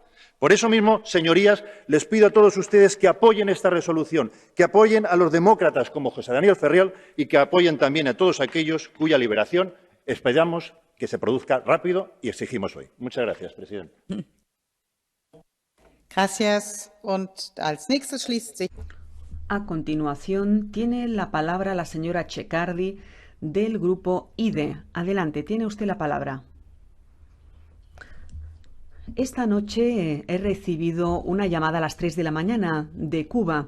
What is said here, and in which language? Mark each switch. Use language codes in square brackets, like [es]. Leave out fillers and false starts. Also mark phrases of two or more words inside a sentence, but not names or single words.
[es] Por eso mismo, señorías, les pido a todos ustedes que apoyen esta resolución, que apoyen a los demócratas como José Daniel Ferrer y que apoyen también a todos aquellos cuya liberación esperamos que se produzca rápido y exigimos hoy. Muchas gracias, presidente. Gracias. [de] Und als nächstes schließt sich. [es] A continuación, tiene la palabra la señora Checardi del Grupo IDE. Adelante, tiene usted la palabra. Esta noche he recibido una llamada a las 3 de la mañana de Cuba.